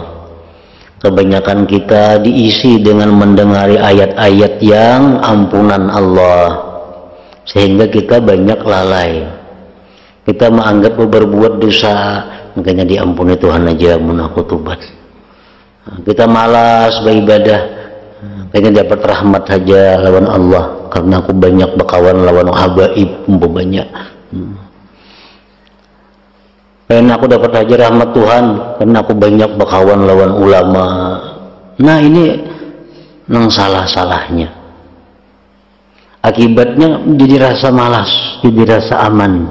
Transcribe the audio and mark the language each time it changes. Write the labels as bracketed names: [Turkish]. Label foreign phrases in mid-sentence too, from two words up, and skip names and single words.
[Indonesian] Kebanyakan kita diisi dengan mendengari ayat-ayat yang ampunan Allah, sehingga kita banyak lalai. Kita menganggap berbuat dosa, makanya diampuni Tuhan aja, [Banjar] mun aku tobat. [Indonesian] Kita malas beribadah, kayaknya dapat rahmat saja lawan Allah, [Banjar] karena aku banyak bakawan lawan habaib, banyak. [Indonesian] Karena aku dapat aja rahmat Tuhan, karena aku banyak [Banjar] bakawan lawan ulama. Nah, ini nang salah-salahnya. [Indonesian] Akibatnya jadi rasa malas, jadi rasa aman.